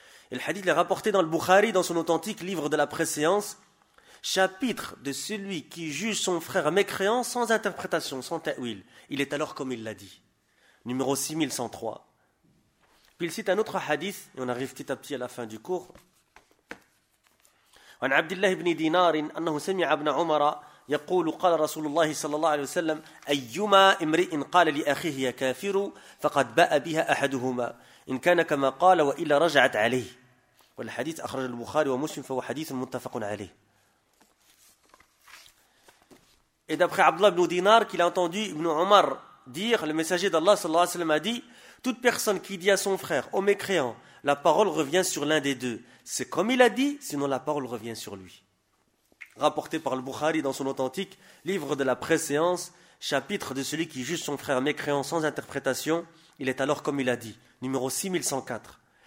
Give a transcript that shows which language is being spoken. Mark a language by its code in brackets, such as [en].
[fr] Et le hadith est rapporté dans le Bukhari, dans son authentique livre de la préséance, chapitre de celui qui juge son frère mécréant sans interprétation, sans ta'wil. Il est alors comme il l'a dit. Numéro 6103. Puis il cite un autre hadith, et on arrive petit à petit à la fin du cours. [ar] عن عبد الله بن دينار أنه سمع ابن عمر يقول قال رسول الله صلى الله عليه وسلم أيما امرئ قال لأخيه يا كافر فقد باء بها أحدهما إن كان كما قال وإلا رجعت عليه. والحديث أخرج البخاري ومسلم فهو حديث متفق عليه. [fr] Et d'après Abdullah ibn Dinar, qu'il a entendu Ibn Omar dire, le messager d'Allah sallallahu alayhi wa sallam a dit, toute personne qui dit à son frère, ô mécréant, la parole revient sur l'un des deux. C'est comme il a dit, sinon la parole revient sur lui. Rapporté par le Bukhari dans son authentique livre de la préséance, chapitre de celui qui juge son frère mécréant sans interprétation, il est alors comme il a dit, numéro 6104.